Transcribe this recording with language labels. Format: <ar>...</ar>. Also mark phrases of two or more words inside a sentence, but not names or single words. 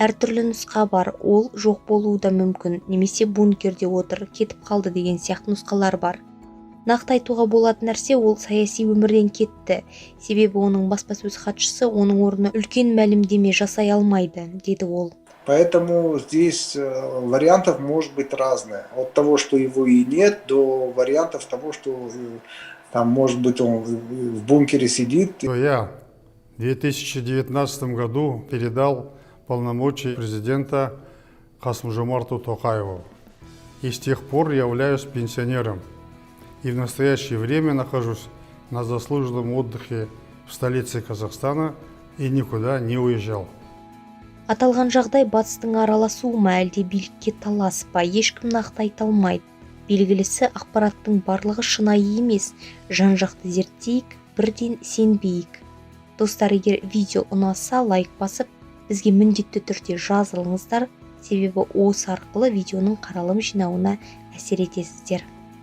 <kk>әртүрлі нұсқа бар, ол жоқ болуы да мүмкін, немесе бункерде отыр, кетіп қалды деген сияқты нұсқалар бар. Нақты айтуға болатын нәрсе, ол саяси өмірден кетті, себебі оның баспасөз хатшысы оның орнына үлкен мәлімдеме жасай алмайды, деді ол.</kk> <ru>Поэтому здесь вариантов может быть разное. От того, что его и нет, до вариантов того, что там, может быть, он в бункере сидит. Я в 2019 году передал полномочия президента Касым-Жомарту Токаеву. И с тех пор являюсь пенсионером. И в настоящее время нахожусь на заслуженном отдыхе в столице Казахстана и никуда не уезжал.</ru> <kk>Аталған жағдай батыстың араласуы ма, әлде билікке талас па, ешкім нақты айта алмайды. Белгілісі, ақпараттың барлығы шынайы емес, жан-жақты зерттейік, бірден сенбейік. Достар, егер видео ұнаса, лайк басып, бізге міндетті түрде жазылыңыздар, себебі осы арқылы видеоның қаралым жинауына әсер етесіздер.</kk>